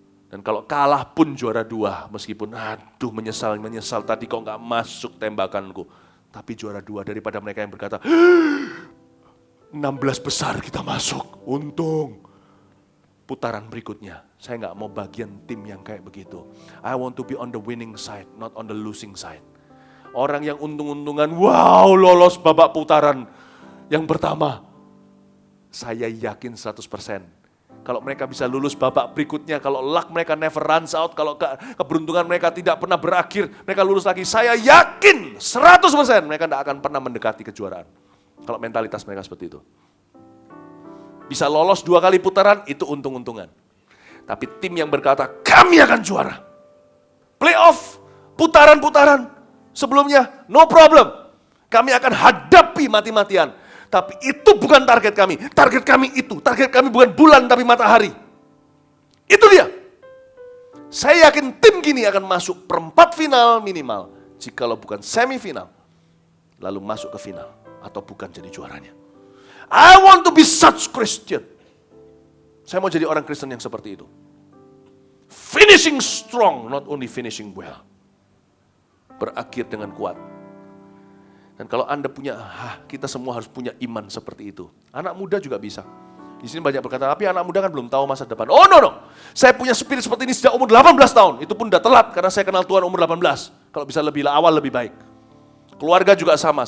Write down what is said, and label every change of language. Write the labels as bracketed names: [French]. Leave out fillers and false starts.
[Indonesian] Dan kalau kalah pun juara 2, meskipun menyesal tadi kok nggak masuk tembakanku. Tapi juara 2 daripada mereka yang berkata, 16 besar kita masuk, untung. Putaran berikutnya, saya nggak mau bagian tim yang kayak begitu. [English] I want to be on the winning side, not on the losing side. [Indonesian] Orang yang untung-untungan, wow lolos babak putaran yang pertama. Saya yakin 100%. Kalau mereka bisa lulus babak berikutnya, kalau luck mereka [English] never runs out, [Indonesian] kalau keberuntungan mereka tidak pernah berakhir, mereka lulus lagi, saya yakin 100% mereka tidak akan pernah mendekati kejuaraan. Kalau mentalitas mereka seperti itu. Bisa lolos 2 kali putaran, itu untung-untungan. Tapi tim yang berkata, kami akan juara. Playoff, putaran-putaran sebelumnya, [English] no problem. [Indonesian] Kami akan hadapi mati-matian. Tapi itu bukan target kami. Target kami itu. Target kami bukan bulan tapi matahari. Itu dia. Saya yakin tim gini akan masuk perempat final minimal. Jikalau bukan semifinal. Lalu masuk ke final. atau bukan jadi juaranya. [English] I want to be such Christian. [Indonesian] Saya mau jadi orang Kristen yang seperti itu. [English] Finishing strong, not only finishing well. [Indonesian] Berakhir dengan kuat. Dan kalau Anda punya, kita semua harus punya iman seperti itu. Anak muda juga bisa. Di sini banyak berkata, tapi anak muda kan belum tahu masa depan. [English] Oh no. [Indonesian] Saya punya spirit seperti ini sejak umur 18 tahun. Itu pun udah telat karena saya kenal Tuhan umur 18. Kalau bisa lebih awal lebih baik. Keluarga juga sama.